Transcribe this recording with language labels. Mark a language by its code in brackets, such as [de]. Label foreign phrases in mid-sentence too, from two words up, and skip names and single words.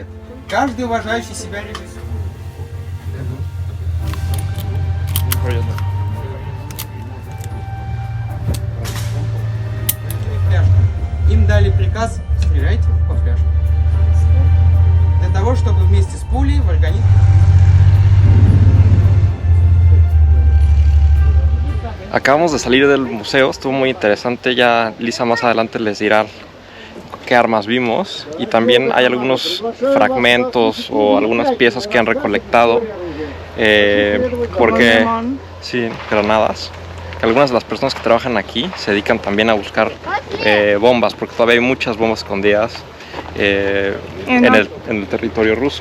[ru] Каждый уважающий себя режиссер. Им дали приказ: стреляйте по фляжке. Для того, чтобы вместе с пулей в организм... [es] Acabamos de salir del museo, estuvo muy interesante. Ya Lisa más adelante les dirá qué armas vimos, y también hay algunos fragmentos o algunas piezas que han recolectado, porque sí, granadas, que algunas de las personas que trabajan aquí se dedican también a buscar bombas, porque todavía hay muchas bombas escondidas en el territorio ruso.